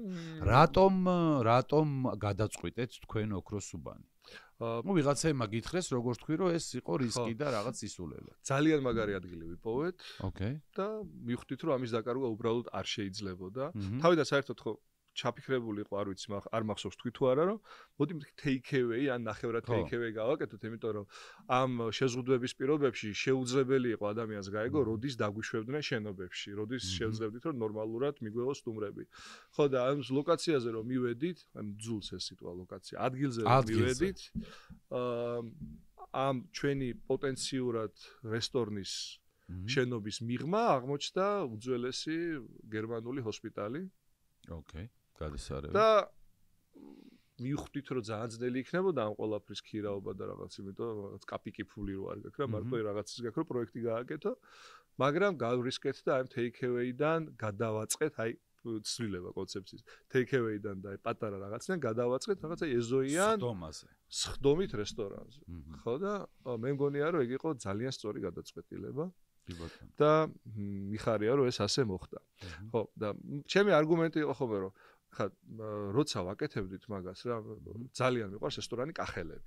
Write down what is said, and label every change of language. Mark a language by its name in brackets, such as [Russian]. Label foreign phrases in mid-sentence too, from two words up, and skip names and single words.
[Georgian] რატომ გადაწყვიტეთ თქვენ ოქროს უბანი? ნუ ვიღაცაებმა გითხრეს, როგორც თქვი, რომ ეს იყო რისკი და რაღაც ისულელა. ძალიან მაგარი ადგილი ვიპოვეთ. ოკეი. და მივხვდით, რომ ამის დაკარგვა უბრალოდ არ შეიძლებოდა. თავიდან საერთოდ ხო ჩაფიქრებული იყო, არ ვიცი, არ მახსოვს თქვი თუ არა, რომ მოდი [English] take away [Georgian] ან ნახევრად [English] take away [Georgian] გავაკეთოთ, იმიტომ რომ ამ შეზღუდვების პირობებში შეუძლებელი იყო ადამიანს გაეგო, როდის დაგვიშვებდნენ შენობებში, როდის შევძლებდით, რომ ნორმალურად მიგვეღოს სტუმრები. ხო და ამ ლოკაციაზე რომ მივედით, ან ძულს ეს სიტყვა ლოკაცია, ადგილზე რომ მივედით, ამ ჩვენი პოტენციურად რესტორნის შენობის მიღმა აღმოჩნდა უძველესი გერმანული ჰოსპიტალი. ოკეი. გადასარევი. და მივხვდით, რომ ძალიან ძნელი იქნებოდა ამ ყველაფრის ქირაობა და რაღაც, იმიტომ რაღაც კაპიკი ფული რო არ გაქვს რა, მარტო რაღაცის გაქვს, რომ პროექტი გააკეთო, მაგრამ გავრისკეთ და აი [English] take away- [Georgian] დან გადავაწყეთ, აი ცვლილება კონცეფციის. [English] take away- [Georgian] დან და აი პატარა რაღაციდან გადავაწყეთ რაღაცა ეზოიან სხდომით რესტორანზე. ხო და მე მგონია, რომ ეგ იყო ძალიან სწორი გადაწყვეტილება. და მიხარია, რომ ეს ასე მოხდა. ხო და ჩემი არგუმენტი იყო ხოლმე, რომ ხა როცა ვაკეთებდით მაგას რა ძალიან მიყვარს რესტორანი კახელები.